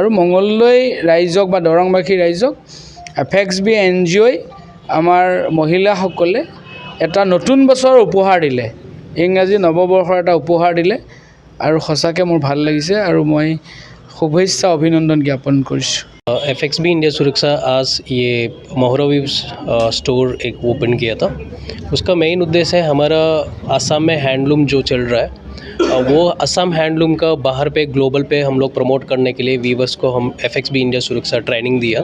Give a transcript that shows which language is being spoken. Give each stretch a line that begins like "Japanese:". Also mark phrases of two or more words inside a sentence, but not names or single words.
Assamese: আৰু মঙলদৈ ৰাইজক বা দৰংবাসী ৰাইজক FXB NGOই আমাৰ মহিলাসকলে এটা নতুন বছৰ উপহাৰ দিলে, ইংৰাজী নৱবৰ্ষৰ এটা উপহাৰ দিলে আৰু সঁচাকৈ মোৰ ভাল লাগিছে আৰু মই শুভেচ্ছা অভিনন্দন জ্ঞাপন কৰিছোঁ।
Hindi: FXB इंडिया सुरक्षा आज ये मोहरा
English: weaves store
Hindi: एक ओपन किया था। उसका मेन उद्देश्य है हमारा असम में हैंडलूम जो चल रहा है वो असम हैंडलूम का बाहर पे ग्लोबल पे हम लोग प्रमोट करने के लिए वीवर्स को हम FXB इंडिया सुरक्षा ट्रेनिंग दिया।